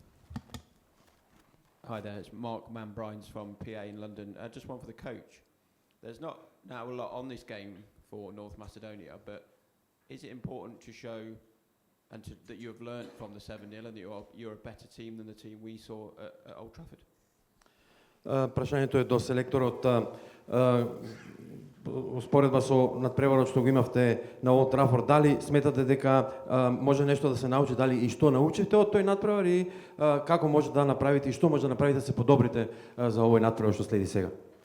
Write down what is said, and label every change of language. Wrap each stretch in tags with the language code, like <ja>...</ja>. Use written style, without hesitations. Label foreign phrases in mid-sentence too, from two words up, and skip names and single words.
<en>Hi there, it's Mark Manbrines from PA in London. Just one for the coach. There's not now a lot on this game for North Macedonia, but is it important to show that you have learnt from the 7-0 and that you're a better team than the team we saw at Old Trafford?</en> <mk>Прашањето е до селекторот. Споредба со надпреварот што го имавте на Олд Трафорд, дали сметате дека може нешто да се научи, дали и што научите од тој надпревар и како може да направите и што може да направите да се подобрите за овој надпревар што следи сега?</mk>